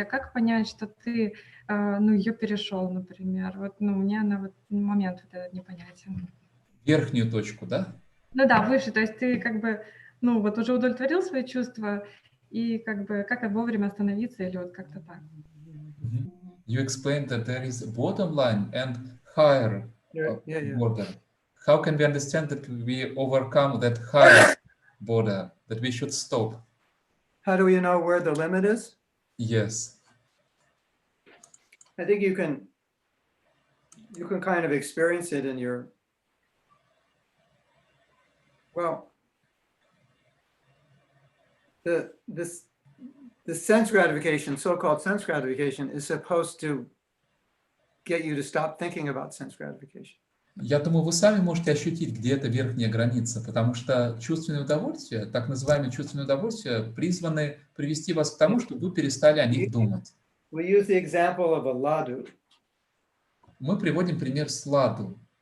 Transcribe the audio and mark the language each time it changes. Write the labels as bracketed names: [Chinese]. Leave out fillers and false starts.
[Russian] А как понять, что ты ее перешел, например? Вот, у меня на момент вот этот непонятен. Верхнюю точку, да? Ну да, выше. То есть ты уже удовлетворил свои чувства, и как вовремя остановиться или вот как-то так. [English] You explained that there is a bottom line and higher border. How can we understand that we overcome that higher border, that we should stop? How do you know where the limit is? Yes. I think you can kind of experience it in your, the sense gratification, so-called sense gratification, is supposed to get you to stop thinking about sense gratification. [Russian] Я думаю, вы сами можете ощутить, где эта верхняя граница, потому что чувственные удовольствия, так называемые чувственные удовольствия, призваны привести вас к тому, чтобы вы перестали о них думать. [English] We use the example of a laddu. [Russian] Мы приводим пример с ладу.